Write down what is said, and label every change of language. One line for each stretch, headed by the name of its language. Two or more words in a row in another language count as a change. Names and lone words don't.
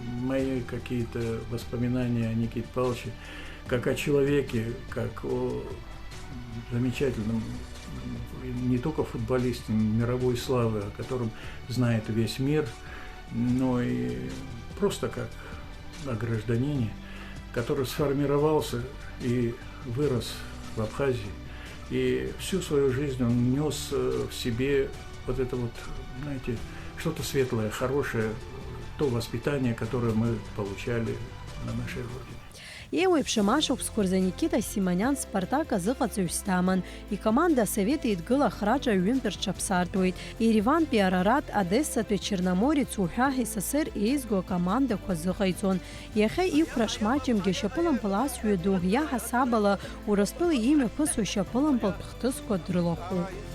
Russian: Мои какие-то воспоминания о Никите Павловиче, как о человеке, как о замечательном, не только футболисте мировой славы, о котором знает весь мир, но и просто как о гражданине, который сформировался и вырос в Абхазии. И всю свою жизнь он нес в себе вот это вот, знаете, что-то светлое, хорошее, то воспитание, которое мы получали на нашей родине.
Abkhazian: Еуеиԥшым ашықәсқәа рзы Никита Симониан Спартак азыҟаҵаҩс даман. Икоманда Асовет Еидгыла храҿ аҩынтә рҽаԥсартуеит. Еревантәи Арарат, Одессатәи Черноморец уҳәа СССР еизго акомандақәа азыҟаиҵон. Иахьа иқәра шмаҷымгьы шьапылампыл асҩы ду иаҳасабала Урыстәыла имҩаԥысуа шьапылампылтә хҭысқәа дрылахәуп.